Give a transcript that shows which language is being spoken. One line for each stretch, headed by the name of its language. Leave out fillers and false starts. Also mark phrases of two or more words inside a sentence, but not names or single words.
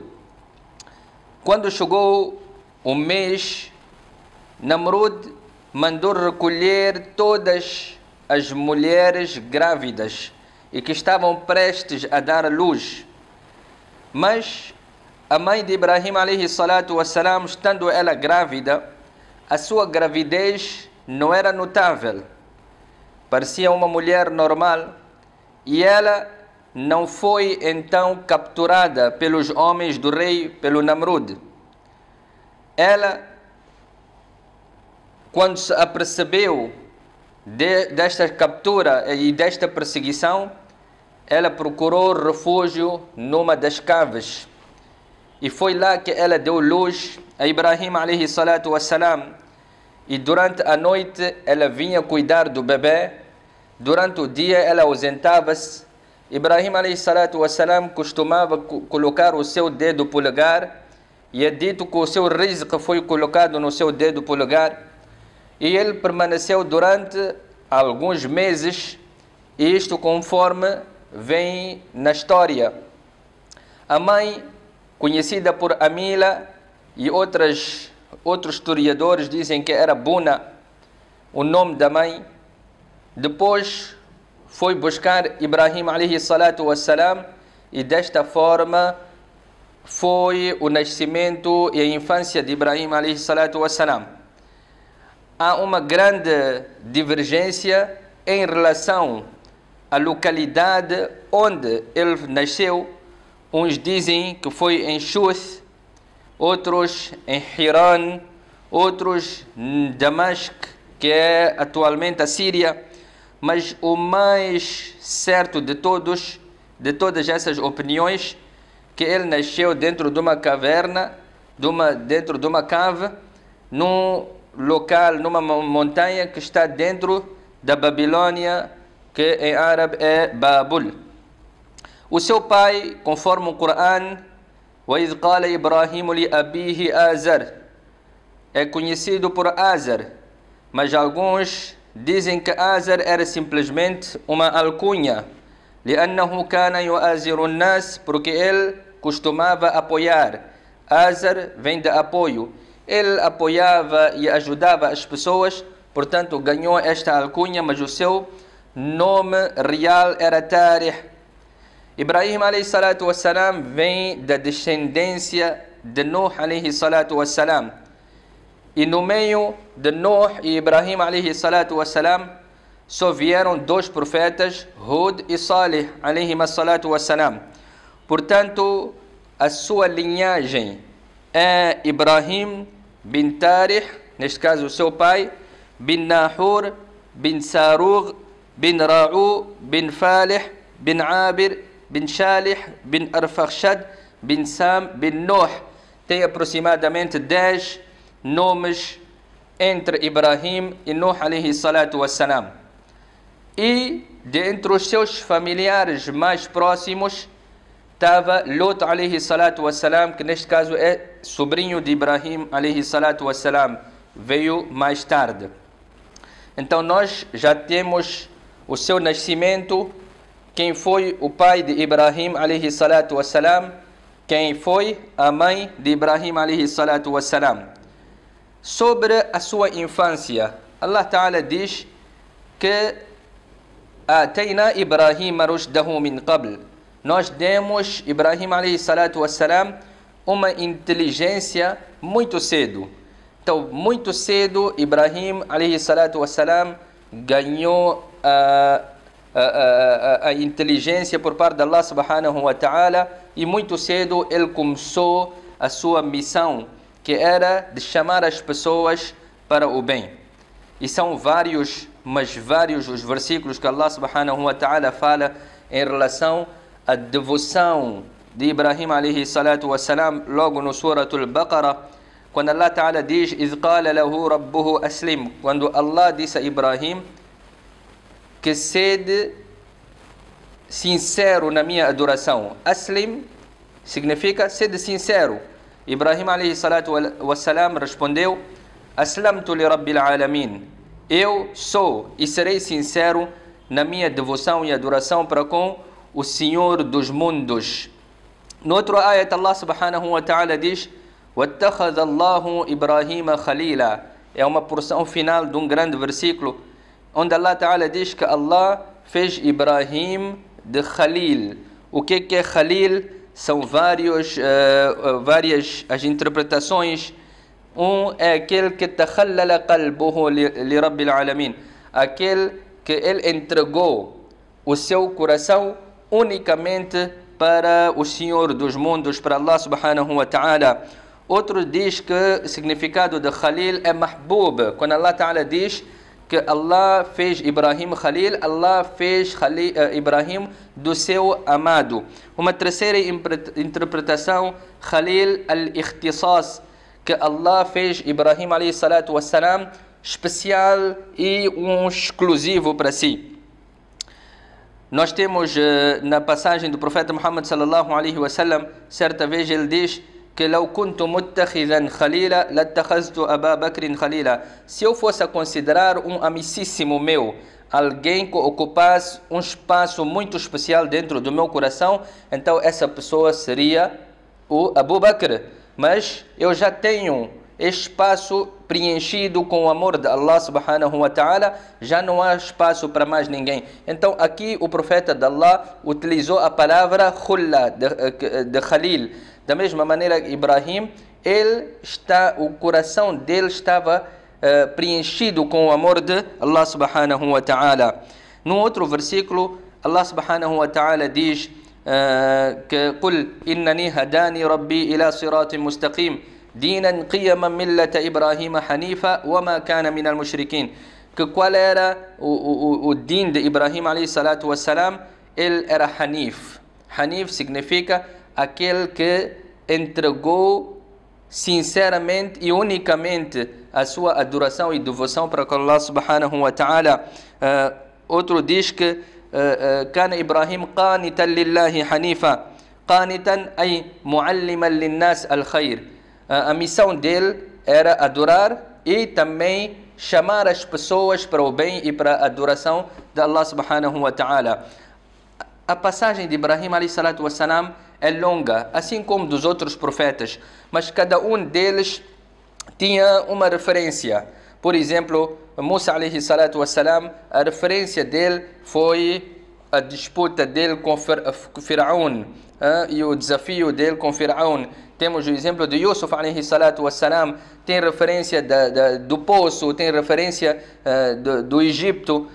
Portuguese: Quando chegou o mês, Namrud mandou recolher todas as mulheres grávidas e que estavam prestes a dar à luz. Mas a mãe de Ibrahim
Arabic: عليه الصلاة والسلام,
Portuguese: estando ela grávida, a sua gravidez não era notável. Parecia uma mulher normal e ela não foi então capturada pelos homens do rei, pelo Namrud. Ela, quando se apercebeu desta captura e desta perseguição, ela procurou refúgio numa das caves. E foi lá que ela deu luz a Ibrahim
Arabic: عليه الصلاة والسلام.
Portuguese: E durante a noite ela vinha cuidar do bebê. Durante o dia ela ausentava-se Ibrahim
Arabic: عليه الصلاة والسلام
Portuguese: costumava colocar o seu dedo polegar, e é dito que o seu rizq foi colocado no seu dedo polegar, e ele permaneceu durante alguns meses, e isto conforme vem na história. A mãe, conhecida por Amila, e outros historiadores dizem que era Buna, o nome da mãe, depois foi buscar Ibrahim
Arabic: عليه الصلاة والسلام,
Portuguese: e desta forma foi o nascimento e a infância de Ibrahim
Arabic: عليه الصلاة والسلام.
Portuguese: Há uma grande divergência em relação à localidade onde ele nasceu. Uns dizem que foi em Shuth, outros em Hiran, outros em Damasco, que é atualmente a Síria. Mas o mais certo de todas essas opiniões, que ele nasceu dentro de uma caverna, dentro de uma cave, num local, numa montanha que está dentro da Babilônia, que em árabe é Babul. O seu pai, conforme o Corão,
Arabic: وَإِذْ قَالَ إِبْرَاهِيمُ لِأَبِيهِ آزَرَ,
Portuguese: é conhecido por Azar, mas alguns dizem que Azar era simplesmente uma alcunha,
Arabic: لأنه كان يؤازر الناس,
Portuguese: porque ele costumava apoiar. Azar vem de apoio. Ele apoiava e ajudava as pessoas, portanto ganhou esta alcunha, mas o seu nome real era Tarih. Ibrahim
Arabic: عليه الصلاة والسلام
Portuguese: vem da descendência de Nuh
Arabic: عليه الصلاة والسلام.
Portuguese: E no meio de Nuh e Ibrahim
Arabic: عليه الصلاة والسلام
Portuguese: só vieram dois profetas, Hud e Salih
Arabic: عليه الصلاة والسلام.
Portuguese: Portanto, a sua linhagem é Ibrahim bin Tarih, neste caso o seu pai, bin Nahur, bin Sarug, bin Ra'u, bin Falih, bin Abir, bin Shalih, bin Arfakhshad, bin Sam, bin Nuh. Tem aproximadamente 10 nomes entre Ibrahim e Nuh
Arabic: عليه الصلاة والسلام.
Portuguese: E dentre os seus familiares mais próximos estava Lot
Arabic: عليه الصلاة والسلام,
Portuguese: que neste caso é sobrinho de Ibrahim
Arabic: عليه الصلاة والسلام,
Portuguese: veio mais tarde. Então nós já temos o seu nascimento, quem foi o pai de Ibrahim
Arabic: عليه الصلاة والسلام,
Portuguese: quem foi a mãe de Ibrahim
Arabic: عليه الصلاة والسلام.
Portuguese: Sobre a sua infância, Allah Ta'ala diz que
Arabic: آتينا إبراهيم رشده من قبل,
Portuguese: nós demos Ibrahim
Arabic: عليه الصلاة والسلام
Portuguese: uma inteligência muito cedo. Então, muito cedo, Ibrahim
Arabic: عليه الصلاة والسلام
Portuguese: ganhou a inteligência por parte de Allah
Arabic: سبحانه وتعالى,
Portuguese: e muito cedo ele começou a sua missão, que era de chamar as pessoas para o bem. E são vários os versículos que Allah
Arabic: سبحانه وتعالى
Portuguese: fala em relação à devoção de Ibrahim
Arabic: عليه الصلاة والسلام,
Portuguese: logo no Suratul Baqarah, quando Allah Ta'ala diz
Arabic: إِذْ قَالَ لَهُ رَبُّهُ أَسْلِمْ,
Portuguese: quando Allah disse a Ibrahim que sede sincero na minha adoração. Aslim significa sede sincero. Ibrahim
Arabic: عليه الصلاة والسلام
Portuguese: respondeu:
Arabic: أسلمت لرب العالمين,
Portuguese: eu sou e serei sincero na minha devoção e adoração para com o Senhor dos mundos. No outro ayat, Allah
Arabic: سبحانه وتعالى
Portuguese: diz:
Arabic: وَاتَّخَذَ اللَّهُ إِبْرَاهِيمَ خَلِيلًا,
Portuguese: é uma porção final de um grande versículo, onde Allah Ta'ala diz que Allah fez Ibrahim de Khalil. O que é Khalil? São várias as interpretações. Um é aquele que
Arabic: تخلل قلبه لرب العالمين,
Portuguese: aquele que ele entregou o seu coração unicamente para o Senhor dos mundos, para Allah
Arabic: سبحانه وتعالى.
Portuguese: Outro diz que o significado de Khalil é Mahbub. Quando Allah Ta'ala diz que Allah fez Ibrahim Khalil, Allah fez Ibrahim do seu amado. Uma terceira interpretação,
Arabic: خليل الاختصاص,
Portuguese: que Allah fez Ibrahim
Arabic: عليه الصلاة والسلام
Portuguese: especial e um exclusivo para si. Nós temos na passagem do profeta Muhammad
Arabic: صلى الله عليه وسلم,
Portuguese: certa vez ele diz que
Arabic: لو كنت متخذا خليلا لاتخذت أبا بكر خليلا.
Portuguese: Se eu fosse a considerar um amicíssimo meu, alguém que ocupasse um espaço muito especial dentro do meu coração, então essa pessoa seria o Abu Bakr. Mas eu já tenho espaço preenchido com o amor de Allah
Arabic: سبحانه وتعالى,
Portuguese: já não há espaço para mais ninguém. Então aqui o profeta de Allah utilizou a palavra khulla, de Khalil. Da mesma maneira, Ibrahim, o coração dele estava preenchido com o amor de Allah
Arabic: سبحانه وتعالى.
Portuguese: Num outro versículo,
Arabic: Allah سبحانه وتعالى
Portuguese: diz que
Arabic: قل إنني هداني ربي إلى صراط مستقيم دينا قيما ملة إبراهيم حنيفا وما كان من المشركين.
Portuguese: Que qual era o din de Ibrahim
Arabic: عليه الصلاة والسلام?
Portuguese: Ele era Hanif. Hanif significa aquele que entregou sinceramente e unicamente a sua adoração e devoção para Allah
Arabic: سبحانه وتعالى.
Portuguese: Outro diz que
Arabic: كان إبراهيم قانتا لله حنيفا. قانتا أي معلما للناس الخير.
Portuguese: A missão dele era adorar e também chamar as pessoas para o bem e para a adoração de Allah
Arabic: سبحانه وتعالى.
Portuguese: A passagem de Ibrahim
Arabic: عليه الصلاة والسلام
Portuguese: é longa, assim como dos outros profetas, mas cada um deles tinha uma referência. Por exemplo, Musa
Arabic: عليه الصلاة والسلام,
Portuguese: a referência dele foi a disputa dele com Firaun e o desafio dele com Firaun. Temos o exemplo de Yusuf
Arabic: عليه الصلاة والسلام,
Portuguese: tem referência do poço, tem referência do Egito.